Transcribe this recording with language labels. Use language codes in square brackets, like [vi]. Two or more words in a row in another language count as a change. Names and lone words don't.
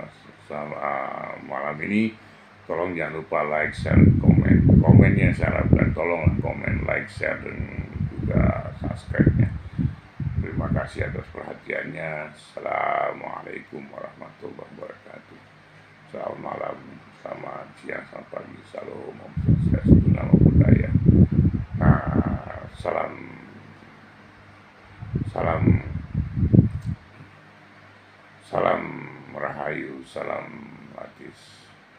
[id] Malam ini tolong jangan lupa like, share, komen. Komennya saya harapkan tolonglah komen, like, share, dan juga subscribe-nya. Terima kasih atas perhatiannya. [ar] Assalamualaikum warahmatullahi wabarakatuh. [id] Selamat malam, selamat siang, selamat pagi. Salam, [ban] Om Swastiastu, [pi] Namo Buddhaya. [id] Salam, salam, salam rahayu, salam latis.